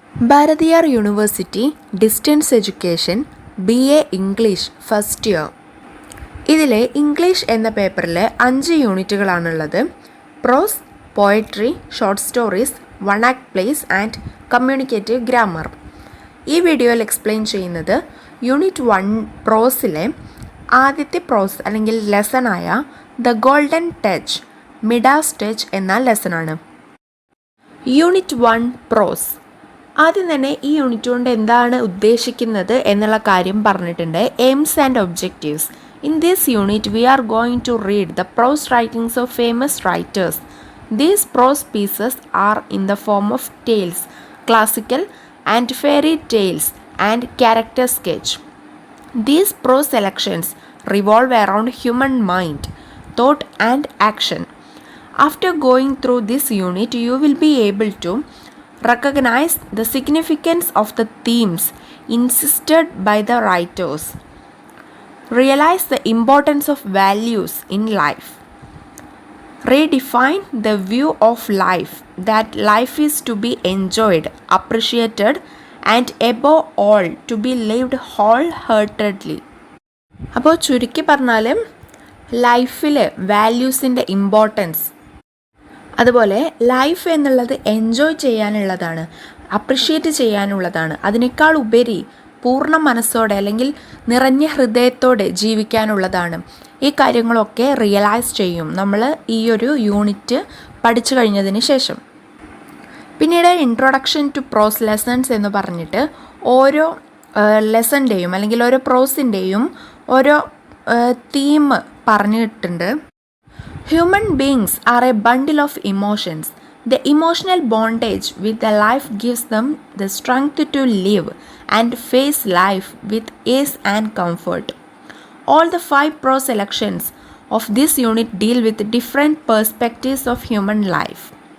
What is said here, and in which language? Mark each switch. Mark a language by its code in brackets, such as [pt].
[en] Bharathiar University Distance Education BA English [ml] first year. ഇതിലെ English എന്ന പേപ്പറിൽ 5 യൂണിറ്റുകളാണുള്ളത്. [en] Prose, poetry, short stories, one act plays and communicative grammar. [ml] ഈ വീഡിയോയിൽ explain ചെയ്യുന്നത് unit 1 പ്രോസിലെ ആദ്യത്തെ പ്രോസ് അല്ലെങ്കിൽ ലെസണായ the golden touch Midas touch എന്ന ലെസണാണ്. യൂണിറ്റ് 1 പ്രോസ്. ആദ്യം തന്നെ ഈ യൂണിറ്റ് കൊണ്ട് എന്താണ് ഉദ്ദേശിക്കുന്നത് എന്നുള്ള കാര്യം പറഞ്ഞിട്ടുണ്ട്. [en] Aims and objectives. In this unit we are going to read the prose writings of famous writers. These prose pieces are in the form of tales, classical and fairy tales and character sketch. These prose selections revolve around human mind, thought and action. After going through this unit, you will be able to recognize the significance of the themes insisted by the writers, realize the importance of values in life, redefine the view of life, that life is to be enjoyed, appreciated, and above all to be lived wholeheartedly. [ml] അപ്പോൾ ചുരുക്കി പറഞ്ഞാൽ ലൈഫിൽ വാല്യൂസിൻ്റെ importance, അതുപോലെ life എന്നുള്ളത് enjoy ചെയ്യാനുള്ളതാണ്, appreciate ചെയ്യാനുള്ളതാണ്. അതിനേക്കാൾ ഉപരി പൂർണ്ണ മനസ്സോടെ അല്ലെങ്കിൽ നിറഞ്ഞ ഹൃദയത്തോടെ ജീവിക്കാനുള്ളതാണ്. ഈ കാര്യങ്ങളൊക്കെ റിയലൈസ് ചെയ്യും നമ്മൾ ഈ ഒരു യൂണിറ്റ് പഠിച്ചു കഴിഞ്ഞതിന് ശേഷം. പിന്നീട് ഇൻട്രൊഡക്ഷൻ ടു പ്രോസ് ലെസൺസ് എന്ന് പറഞ്ഞിട്ട് ഓരോ ലെസൻ്റെയും അല്ലെങ്കിൽ ഓരോ പ്രോസിൻ്റെയും ഓരോ തീം പറഞ്ഞിട്ടുണ്ട്. [en] Human beings are a bundle of emotions. The emotional bondage with the life gives them the strength to live and face life with ease and comfort. All the 5 prose selections of this unit deal with different perspectives of human life.